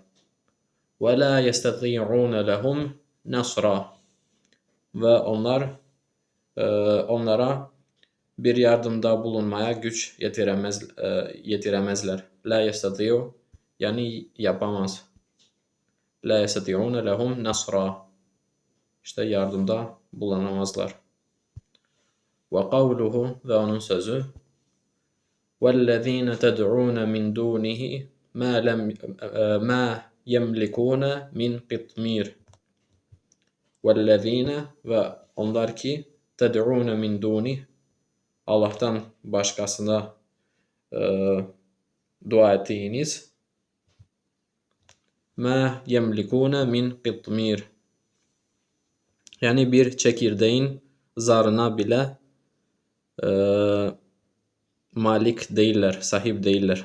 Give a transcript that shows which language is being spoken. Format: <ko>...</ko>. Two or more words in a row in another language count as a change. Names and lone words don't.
<ar>وَلَا يَسْتَطِيعُونَ لَهُمْ نَصْرًا,</ar> <tr>ve onlara bir yardımda bulunmaya güç yetiremezler.</tr> <ar>لَا يَسْتَطِيعُ,</ar> <tr>yani yapamaz.</tr> <ar>لَا يَسْتَطِيعُونَ لَهُمْ نَصْرًا,</ar> <tr>işte yardımda bulunamazlar.</tr> <ar>وَقَوْلُهُ,</ar> <tr>ve onun sözü.</tr> <ar>وَالَّذ۪ينَ تَدْعُونَ مِنْ دُونِهِ مَا يَمْلِكُونَ مِنْ قِطْمِيرٍ. وَالَّذ۪ينَ,</ar> <tr>ve onlar ki</tr> <ar>تَدْعُونَ مِنْ دُونِهِ,</ar> <tr>Allah'tan başkasına dua ettiğiniz,</tr> <ar>مَا يَمْلِكُونَ مِنْ قِطْمِيرٍ,</ar> <tr>yani bir çekirdeğin zarına bile malik değiller, sahip değiller.</tr>